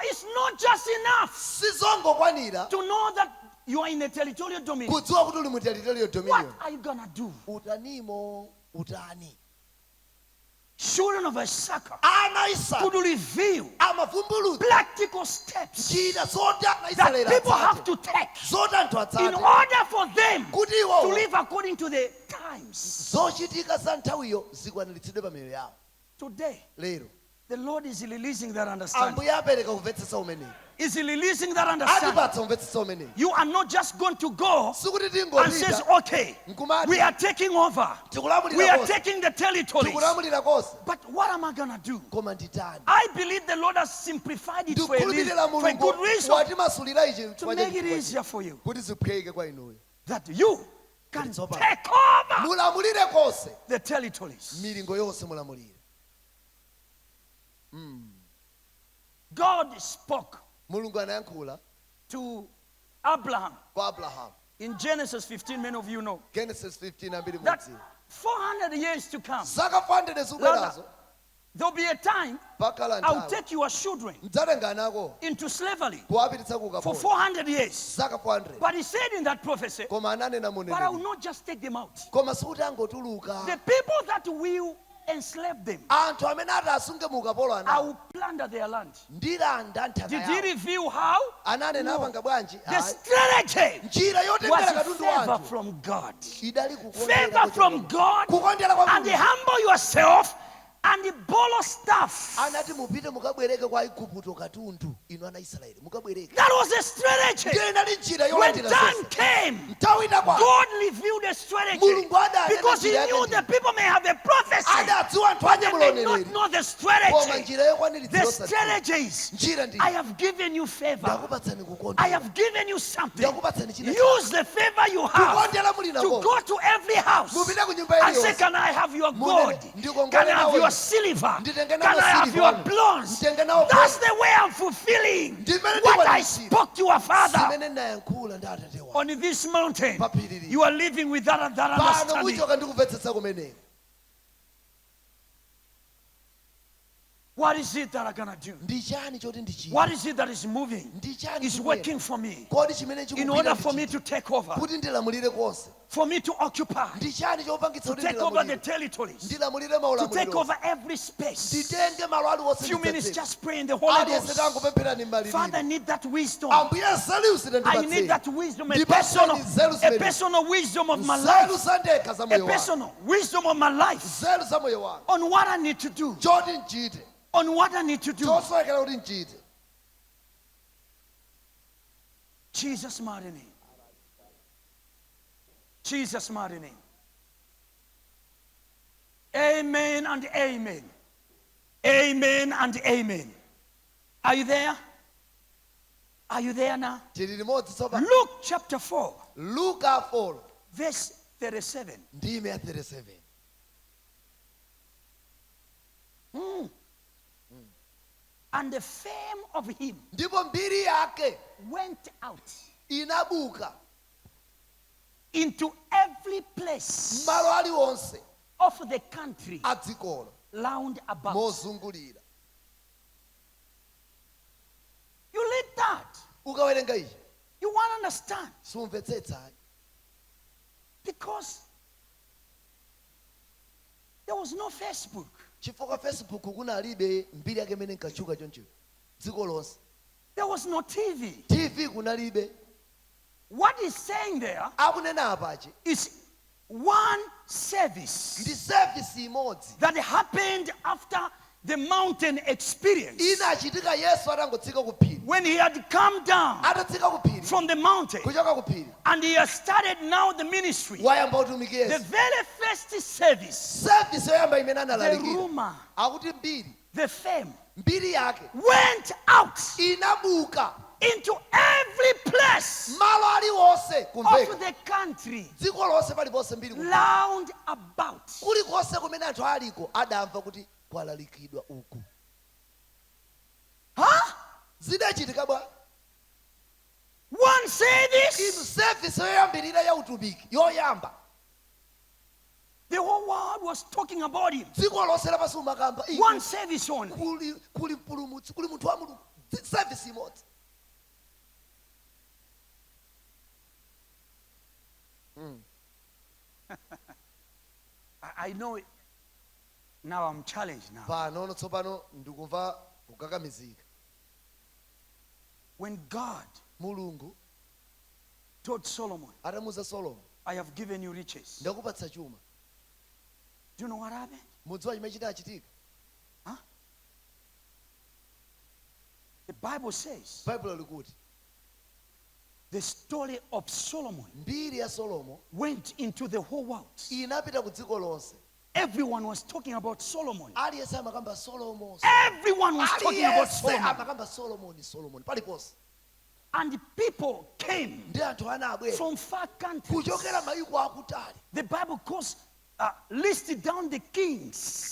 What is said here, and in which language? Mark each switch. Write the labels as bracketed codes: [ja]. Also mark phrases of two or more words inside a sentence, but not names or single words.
[en] not just enough [ny] sizongokwanira [en] to know that you are in a territorial dominion. [ny] kudziwa kuti uli mu territorial [en] What dominion. are you gonna do? [ny] Utanimo utani. [en] Children of Issachar [ny] Ana Isaka [en] could reveal [ny] amavumbulutsa [en] practical steps [ny] njira zoti ana [en] that Israeli people have [ny] atsate. [en] to take [ny] Zoti anthu [en] in [ny] atsate. [en] order for them [ny] Kuti [en] to [ny] iwo [en] live according to the times. [ny] zochitika za nthawiyo zikwaniritsidwe pa miyoyo yawo. [en] Today, [ny] Lero [en] the Lord is releasing that understanding. [ny] Ambuye apereka kumvetsetsa umeneyi. [en] Is releasing that understanding. [ny] Atipatsa kumvetsetsa umeneyi. [en] You are not just going to go [ny] Sikuti [en] and says, [ny] tingopita [en] okay, [ny] nkumati [en] we are taking over. We [ny] tikulamulira [en] are [ny] konse. [en] taking the territories. [ny] Tikulamulira konse. [en] But what am I going to do? [ny] Koma nditani. [en] I believe the Lord has simplified it for a [ny] Ndikukhulupirira [en] good [ny] Mulungu [en] reason, [ny] watimasulira ichi [en] to make it easier for you, [ny] kuti ziphweke kwa inuyo. [en] that you can It's open. take over [ny] Mulamulire konse. [en] the territories. [ny] Milingo yonse mulamulire. [en] God spoke [ny] Mulungu anayankhula [en] to Abraham [ny] kwa Abraham. [en] in Genesis 15. Many of you know [ny] Genesis 15 ambiri [en] that [ny] mudzi. [en] 400 years to come, [ny] Zaka 400 zubwerazo [en] there'll be a time [ny] pakhala [en] I'll [ny] nthawi. [en] take your children [ny] Mudzatenga anako [en] into slavery [ny] kuwapititsa ku [en] for [ny] ukapolo. [en] 400 years. [ny] Zaka 400. [en] But he said in that prophecy, [ny] Koma ananena [en] but I will [ny] muneneri. [en] not just take them out. [ny] Koma sikuti angotuluka. [en] The people that will enslave them, [ny] Anthu amene ati asunge mu ukapolo [en] I [ny] anawo. [en] will plunder their land. [ny] Ndilanda nthaka [en] Did he [ny] yawo. [en] reveal how? [ny] Ananena [en] No. [ny] apanga bwanji? [en] The strategy [ny] Njira yotengera [en] was [ny] katundu [en] favor [ny] wanthu. [en] from God. [ny] Idali [en] Favor from God, [ny] kukondera kwa [en] and [ny] Mulungu. [en] humble yourself and borrow stuff. [ny] Anati mupite mukabwereke kwa Igupto katundu inu ana Israeli mukabwereke. [en] That was a strategy. [ny] Ndiye inali njira [en] When [ny] yolandira [en] time [ny] zonse. [en] came, [ny] Nthawi idakwana. [en] God revealed the strategy [ny] Mulungu adanena [en] because he [ny] njira yake [en] knew [ny] ndi. [en] the people may have a prophecy, [ny] Adadziwa anthu [en] but [ny] anye [en] they may not [ny] muloneleri. [en] know the [ny] Koma [en] strategy. [ny] njira yokwaniritsa [en] The [ny] yosadziwa. [en] strategies. [ny] Njira ndi. [en] I have given you favor. [ny] Ndakupatsani [en] I [ny] kukondera. [en] have given you something. [ny] Ndakupatsani china [en] Use the favor you have [ny] kukondera muli [en] to [ny] nako. [en] go to every house [ny] Mupite ku nyumba [en] and say, [ny] iliyonse. [en] can I have your [ny] Munene, [en] gold? [ny] ndikongole [en] Can I have [ny] nawo [en] your [ny] ine. [en] silver? [ny] Nditenge [en] Can [ny] nawo [en] I have [ny] silver [en] your [ny] wanu. [en] bronze? [ny] Nditenge nawo [en] That's [ny] gold. [en] the way I'm fulfilling [ny] Ndimene [en] what I [ny] ndikwaniritsira. [en] spoke to your father. [ny] Zimene nayankhula ndi atate wanu. [en] On this mountain, [ny] Papiriri. [en] you are living with that [ny] Pano [en] understanding. [ny] kuchoka ndikumvetsetsa kumeneko. [en] What is it that I'm going to do? [ny] Ndi chani choti ndichite? [en] What is it that is moving? [ny] Ndi chani [en] Is [ny] chikuyenda? [en] working for me [ny] Kodi chimene [en] in [ny] chikupita [en] order for [ny] ndichite? [en] me to take over, [ny] Kuti ndilamulire konse. [en] for me to occupy, [ny] Ndi chani chopangitsa [en] to [ny] kuti [en] take over the [ny] ndilamulire? [en] territories, [ny] Ndilamulire [en] to take [ny] maulamuliro. [en] over every space. [ny] Nditenge malo aliwonse [en] Few minutes [ny] nditsetse. [en] just pray in the Holy [ny] Aliyense [en] Ghost. [ny] tangopemphera ndi [en] Father, I [ny] malilime. [en] need that wisdom. [ny] Ambuye nsalusire [en] I need [ny] ndipatseni. [en] that wisdom, [ny] Ndipatseni nzeru [en] a [ny] zimene. [en] personal wisdom of my [ny] Nzeru [en] life, [ny] zandekha za [en] a [ny] moyo wanga. [en] personal wisdom of my life [ny] Nzeru za moyo wanga. [en] on what I need to do, [ny] Choti nchite. [en] on what I need to do. [ny] Choswekera kuti nchite. [en] Jesus' mighty name. Jesus' mighty name. Amen and amen. Amen and amen. Are you there? Are you there now? [ny] Tili limodzi tsopano. [en] Luke chapter 4, [ny] Luka 4 [en] verse 37. [ny] ndime ya 37. [en] And the fame of him [ny] Ndipo mbiri yake [en] went out [ny] inabuka [en] into every place [ny] malo aliwonse [en] of the country [ny] a dzikolo [en] round about. [ny] mozungulira. [en] You read that, [ny] Ukawerenga ichi [en] you want to understand, [ny] sumvetsetsa. [en] because there was no Facebook. [ny] Chifukwa Facebook kunalibe mbiri yake imene inkachuka choncho dziko lonse. [en] There was no TV. [ny] TV kunalibe. [en] What he's saying there [ny] Akunena apachi [en] is one service [ny] ndi service imodzi [en] that happened after the mountain experience. [ny] inachitika Yesu atangotsika ku phiri. [en] When he had come down [ny] Atatsika ku phiri [en] from the mountain [ny] kuchoka ku phiri [en] and he has started now the ministry. [ny] wayamba utumiki [en] The [ny] Yesu. [en] very first service, [ny] Service yoyamba imene [en] the [ny] analalikira [en] rumor, [ny] akuti mbiri [en] the fame [ny] mbiri yake [en] went out [ny] inabuka [en] into every place [ny] malo aliwonse [en] of [ny] kumveka [en] the country [ny] dziko lonse paliponse mbiri [en] round about. [ny] kulikonse kumene anthu aliko adamva kuti kwalalikidwa uku. Huh? Zidachitika bwa [en] One [ny] inu [en] service, [ny] service yoyambirira ya utumiki yoyamba [en] the whole world was talking about him. [ny] dziko lonse lapansi umakamba [en] One service only. [ny] kuli mpulumutsi kuli munthu wa Mulungu service imodzi. [en] I know it. Now I'm challenged now. [ny] Pano tsopano ndikumva kukakamizika. [en] When God [ny] Mulungu [en] told Solomon, [ny] atamuza Solomon, [en] I have given you riches. [ny] ndakupatsa chuma. [en] Do you know what happened? [ny] Mudziwa chimene chinachitika? [en] Huh? The Bible says [ny] Bible likuti [en] the story of Solomon [ny] mbiri ya Solomo [en] went into the whole world. [ny] inapita ku dziko lonse. [en] Everyone was talking about Solomon. [ny] Aliyese amakamba Solomo. [en] Everyone was talking about [ny] Aliyese [en] Solomon. [ny] amakamba Solomon paliponse. [en] And people came [ny] Ndi anthu anabwera [en] from far countries. [ny] kuchokera mayiko akutali. [en] The Bible calls, listed down the kings.